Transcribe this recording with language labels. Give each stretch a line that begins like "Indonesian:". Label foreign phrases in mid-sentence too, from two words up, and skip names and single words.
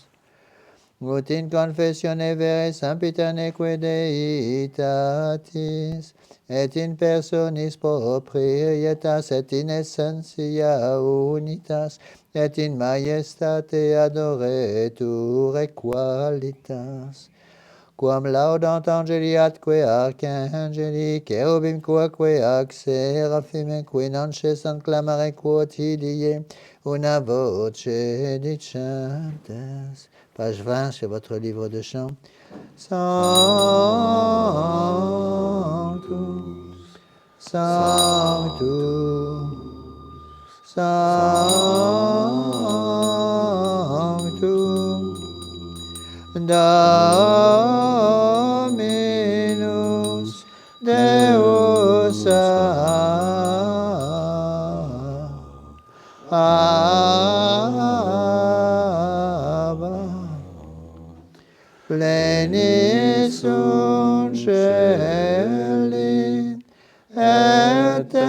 Latin: Ut in confessione vere sempiterneque Deitatis, et in personis proprietas, et in essentia unitas, et in majestate adoretur qualitas. Quam laudant angeli atque archangeli, cherubim quoque ac seraphim, qui non cessant clamare quotidie, una voce dicentes.
French: Page 20 sur votre livre de chant.
Latin: Sanctus, Sanctus, Sanctus, Dominus Deus plenis sunt celi et